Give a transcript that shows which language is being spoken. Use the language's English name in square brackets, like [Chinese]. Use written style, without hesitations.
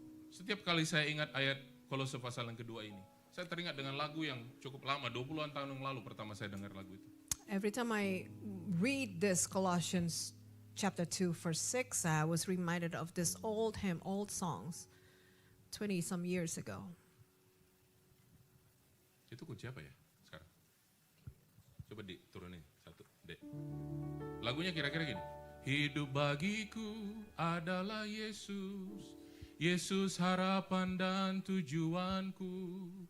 [Indonesian] Setiap kali saya ingat ayat Kolose pasal yang kedua ini, saya teringat dengan lagu yang cukup lama, 20-an tahun yang lalu pertama saya dengar lagu itu. [English] Every time I read this Colossians chapter 2, verse 6, I was reminded of this old hymn, old songs, 20 some years ago. [Indonesian] Itu kunci apa ya sekarang? Coba diturunin satu, Dek. Lagunya kira-kira gini. Hidup bagiku adalah Yesus, Yesus harapan dan tujuanku.